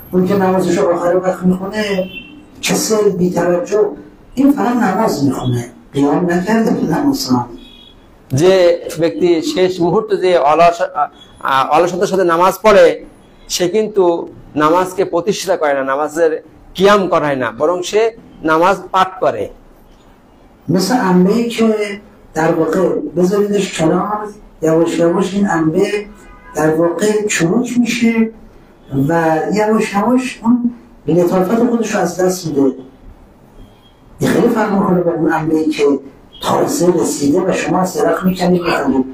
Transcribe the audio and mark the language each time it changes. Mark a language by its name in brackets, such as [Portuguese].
[Persian] اون که نمازش رو آخر وقت میخونه کسل بی‌توجه، این فقط نماز میخونه، قیام نکرده که نماز. [Bangla] যে ব্যক্তি শেষ মুহূর্তে যে অলসতার সাথে নামাজ পড়ে সে কিন্তু নামাজকে প্রতিষ্ঠিত করে না, নামাজের কিয়াম করায় না, বরং সে নামাজ পাঠ করে। [Persian] مثل انبه‌ای که در واقع بذاریدش کنار، یواش یواش این انبه در واقع چروک میشه و یواش یواش اون لطافت خودش رو از دست میده. این خیلی فرق میکنه با اون انبه‌ای که تازه رسیده و شما از درخت میکنید میخونید.